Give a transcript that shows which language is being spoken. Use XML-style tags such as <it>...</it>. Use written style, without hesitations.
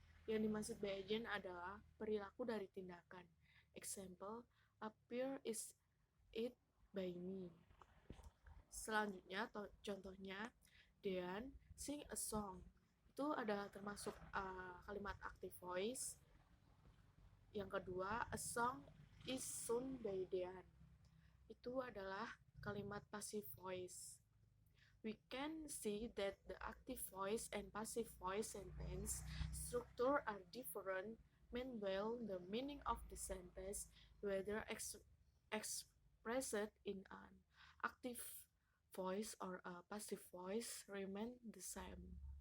<id>Yang dimaksud be agent adalah perilaku dari tindakan.</id> <en>Example: a pear is eat by me.</en> <id>Selanjutnya, contohnya,</id> <en>Dean sing a song.</en> <id>Itu adalah termasuk kalimat active voice. Yang kedua,</id> <en>a song is sung by Dean.</en> <id>Itu adalah kalimat passive voice.</id> <en>We can see that the active voice and passive voice sentence structure are different. Meanwhile, the meaning of the sentence, whether expressed in an active voice or a passive voice, remain the same.</en>